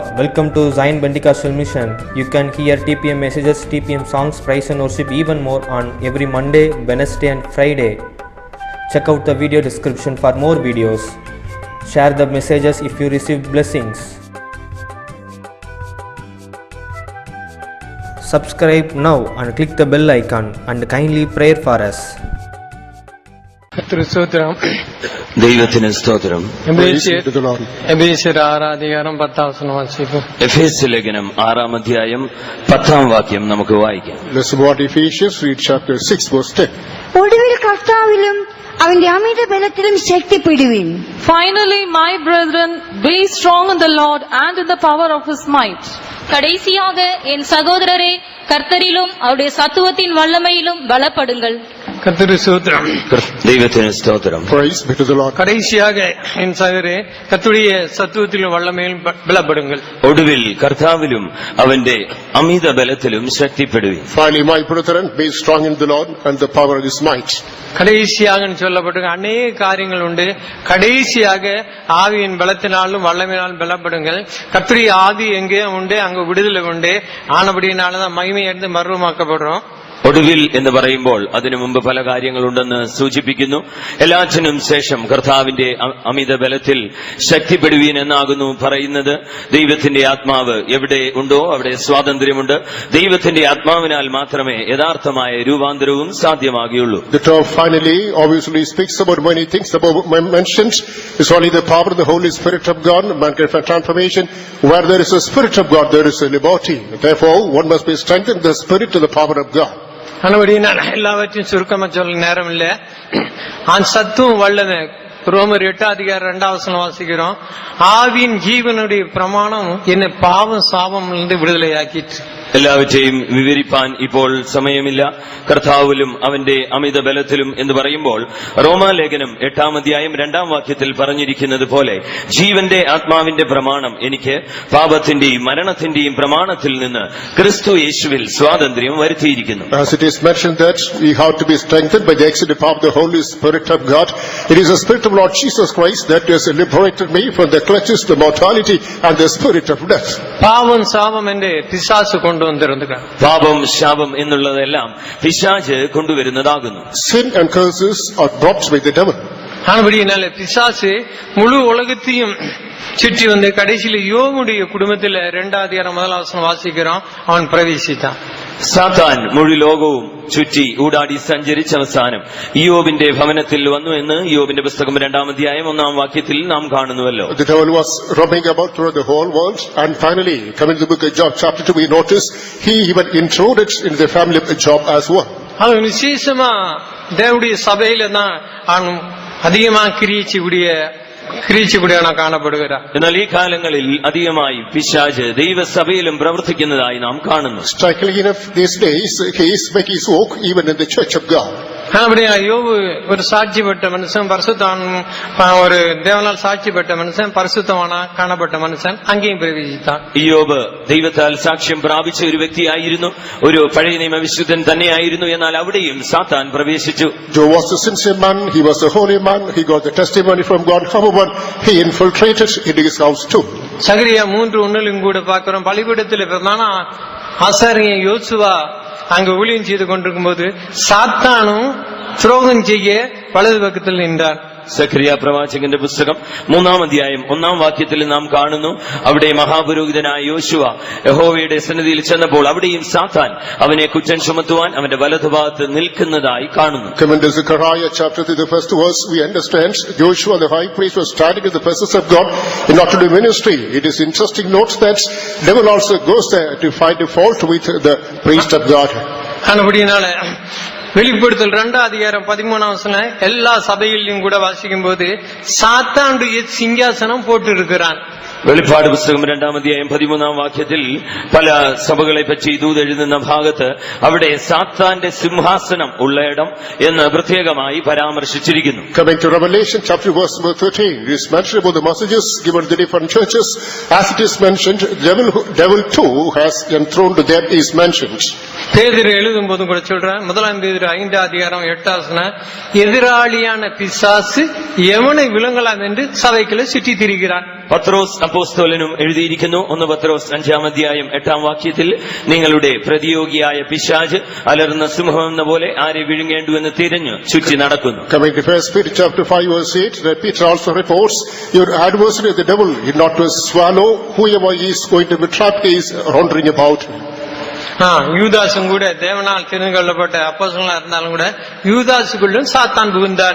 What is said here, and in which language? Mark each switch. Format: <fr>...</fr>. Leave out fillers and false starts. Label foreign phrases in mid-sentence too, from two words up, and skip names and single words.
<en>Welcome to Zion Pentecostal Mission. You can hear TPM messages, TPM songs, praise and worship even more on every Monday, Wednesday and Friday. Check out the video description for more videos. Share the messages if you receive blessings. Subscribe now and click the bell icon and kindly pray for us.</en> <ml>ദൈവത്തിന് സ്തോത്രം. എഫേസ്യ ലേഖനം 6-ാം അധ്യായം 10-ാം വാക്യം നമുക്ക് വായിക്കാം. ഒടുവിൽ കർത്താവിലും അവന്റെ അമിത ബലത്തിലും ശക്തിപ്പെടുവിൻ.</ml> <en>Finally, my brethren, be strong in the Lord and in the power of His might.</en> <ta>கடைசியாக என் சகோதரரே, கர்த்தரிலும் அவருடைய சத்துவத்தின் வல்லமையிலும் பலப்படுங்கள்.</ta> <ml>ദൈവത്തിന് സ്തോത്രം.</ml> <ta>கடைசியாக என் சகோதரே, கர்த்தருடைய சத்துவத்திலும் வல்லமையிலும் பலப்படுங்கள்.</ta> <ml>ഒടുവിൽ കർത്താവിലും അവന്റെ അമിത ബലത്തിലും ശക്തിപ്പെടുവിൻ.</ml> <en>Finally, my brethren, be strong in the Lord and the power of His might.</en> <ta>கடைசியாக சொல்லப்பட்டிருக்க அநேக காரியங்கள் உண்டு. கடைசியாக ஆவியின் பலத்தினாலும் வல்லமையினாலும் பலப்படுங்கள். கர்த்தருடைய ஆவி எங்கே உண்டு அங்கு விடுதலை உண்டு. ஆனபடியினாலதான் மகிமையடைந்து மறுரூபமாக்கப்படுறோம்.</ta> <ml>ഒടുവിൽ എന്ന് പറയുമ്പോൾ അതിനു മുമ്പ് പല കാര്യങ്ങളുണ്ടെന്ന് സൂചിപ്പിക്കുന്നു. എല്ലാറ്റിനും ശേഷം കർത്താവിന്റെ അമിത ബലത്തിൽ ശക്തിപ്പെടുവീൻ എന്നാകുന്നു പറയുന്നത്. ദൈവത്തിന്റെ ആത്മാവ് എവിടെ ഉണ്ടോ അവിടെ സ്വാതന്ത്ര്യമുണ്ട്. ദൈവത്തിന്റെ ആത്മാവിനാൽ മാത്രമേ യഥാർത്ഥമായ രൂപാന്തരവും സാധ്യമാകുകയുള്ളൂ.</ml> <en>The term finally obviously speaks about many things above mentioned. It's only the power of the Holy Spirit of God, mankind for transformation. Where there is a Spirit of God, there is a liberty. Therefore, one must be strengthened in the Spirit and the power of God.</en> <ta>ஆனபடியினால் எல்லாவற்றையும் சுருக்கமா சொல்ல நேரம் இல்ல. சத்துவம் வல்லமை ரோமர் 8-ம் அதிகாரம் 2-ம் வசனம் வாசிக்கிறோம். ஆவியின் ஜீவனுடைய பிரமாணம் என்னை பாவம் சாபம் விடுதலையாக்கிற்று.</ta> <ml>എല്ലാവற்றைയും വിവരിപ്പാൻ ഇപ്പോൾ സമയമില്ല. കർത്താവിലും അവന്റെ അമിത ബലത്തിലും എന്ന് പറയുമ്പോൾ റോമാലേഖനം 8-ാം അധ്യായം 2-ാം വാക്യത്തിൽ പറഞ്ഞിരിക്കുന്നത് പോലെ ജീവന്റെ ആത്മാവിന്റെ പ്രമാണം എനിക്ക് പാപത്തിന്റെയും മരണത്തിന്റെയും പ്രമാണത്തിൽ നിന്ന് ക്രിസ്തു യേശുവിൽ സ്വാതന്ത്ര്യം വരുത്തിയിരിക്കുന്നു.</ml> <en>As it is mentioned that we have to be strengthened by the exceeding power of the Holy Spirit of God. It is the Spirit of Lord Jesus Christ that has liberated me from the clutches of mortality and the spirit of death.</en> <ml>പാവം സാപം എന്റെ പിശാച് കൊണ്ടുവന്നിരുന്നു. പാപം ശാപം എന്നുള്ളതെല്ലാം പിശാച് കൊണ്ടുവരുന്നതാകുന്നു.</ml> <en>Sin and curses are brought by the devil.</en> <ta>ஆனபடியினால பிசாசு முழு உலகத்தையும் சுற்றி வந்து கடைசியில யோபுடைய குடும்பத்துல 2-ம் அதிகாரம் 1-ம் வசனம் வாசிக்கிறோம். அவன் பிரவேசித்தான்.</ta> <ml>സാത്താൻ മുഴു ലോകവും ചുറ്റി ഊടാടി സഞ്ചരിച്ച അവസാനം യോബിന്റെ ഭവനത്തിൽ വന്നു എന്ന് യോബിന്റെ പുസ്തകം 2-ാം അധ്യായം 1-ാം വാക്യത്തിൽ നാം കാണുന്നുവല്ലോ.</ml> <en>The devil was roaming about through the whole world, and finally, coming to the book of Job chapter 2, we notice he even intruded into the family of Job as well.</en> <ta>அவன் விசேஷமா தேவனுடைய சபையில தான் அதிகமா கிரீச்சிக்கூடியவனா காணப்படுகிறார்.</ta> <ml>എന്നാൽ ഈ കാലങ്ങളിൽ അധികമായി പിശാച് ദൈവസഭയിലും പ്രവർത്തിക്കുന്നതായി നാം കാണുന്നു.</ml> <en>Strikingly enough, these days he is making his work even in the church of God.</en> <ta>அப்படியா யோபு ஒரு சாட்சி பெற்ற மனுஷன், பரிசுத்தவான், ஒரு தேவனால் சாட்சி பெற்ற மனுஷன், பரிசுத்தவானா காணப்பட்ட மனுஷன் அங்கேயும் பிரவேசித்தான்.</ta> <ml>യോബ് ദൈവത്താൽ സാക്ഷ്യം പ്രാപിച്ച ഒരു വ്യക്തിയായിരുന്നു, ഒരു പഴയ നിയമ വിശുദ്ധൻ തന്നെയായിരുന്നു. എന്നാൽ അവിടെയും സാത്താൻ പ്രവേശിച്ചു.</ml> <en>Job was a sincere man, he was a holy man, he got the testimony from God. However, he infiltrated into his house too.</en> <ta>சகரியா 3:1 கூட பார்க்கிறோம். பலிபீடத்தில் பிரதான ஆசாரியன் யோசுவா அங்கு ஊழியம் செய்து கொண்டிருக்கும் போது சாத்தானும் துரோகம் செய்ய வலது பக்கத்தில் நின்றார்.</ta> <ml>സഖറിയ പ്രവാചകന്റെ പുസ്തകം 3-ാം അധ്യായം 1-ാം വാക്യത്തിൽ നാം കാണുന്നു, അവിടെ മഹാപുരോഹിതനായ യോശുവ യഹോവയുടെ സന്നിധിയിൽ ചെന്നപ്പോൾ അവിടെയും സാത്താൻ അവനെ കുറ്റം ചുമത്തുവാൻ അവന്റെ വലതുഭാഗത്ത് നിൽക്കുന്നതായി കാണുന്നു.</ml> <en>Coming to Zechariah chapter 3, the first verse, we understand Joshua the high priest was standing in the presence of God in order to do ministry. It is interesting note that devil also goes there to find a fault with the priest of God.</en> <ta>ஆனபடியினால வெளிப்படுத்தல் 2-ம் அதிகாரம் 13-ம் வசனம் எல்லா சபைகளிலும் கூட வாசிக்கும் போது சாத்தானுடைய சிங்காசனம் போட்டு இருக்கிறான்.</ta> <ml>വെളിപ്പാട് പുസ്തകം 2-ാം അധ്യായം 13-ാം വാക്യത്തിൽ പല സഭകളെ പറ്റി ദൂതെഴുതുന്ന ഭാഗത്ത് അവിടെ സാത്താന്റെ സിംഹാസനം ഉള്ളയിടം എന്ന് പ്രത്യേകമായി പരാമർശിച്ചിരിക്കുന്നു.</ml> <en>Coming to Revelation chapter verse 13, it is mentioned about the messages given to the different churches. As it is mentioned, devil too has enthroned them is mentioned.</en> <ta>பேதுரு எழுதும் போதும் கூட சொல்றேன். 1 பேதுரு 5-ம் அதிகாரம் 8-ம் வசனம், எதிராளியான பிசாசு எவனை விழுங்கலாம் என்று சபைக்குள்ள சுற்றி திரிகிறான்.</ta> <ml>പത്രോസ് അപ്പോസ്തലനും എഴുതിയിരിക്കുന്നു. 1 പത്രോസ് 5-ാം അധ്യായം 8-ാം വാക്യത്തിൽ, നിങ്ങളുടെ പ്രതിയോഗിയായ പിശാച് അലറുന്ന സിംഹം എന്ന പോലെ ആരെ വിഴുങ്ങേണ്ടുവെന്ന് തിരഞ്ഞു ചുറ്റി നടക്കുന്നു.</ml> <en>Coming to 1 Peter chapter 5 verse 8, that Peter also reports, your adversary the devil is not to swallow whoever is going to be trapped is wandering about.</en> <ta>யூதாசும் கூட தேவனால் தெரிந்து கொள்ளப்பட்ட அப்போஸ்தலனா இருந்தாலும் கூட யூதாசுக்குள்ளும் சாத்தான் புகுந்தார்.</ta>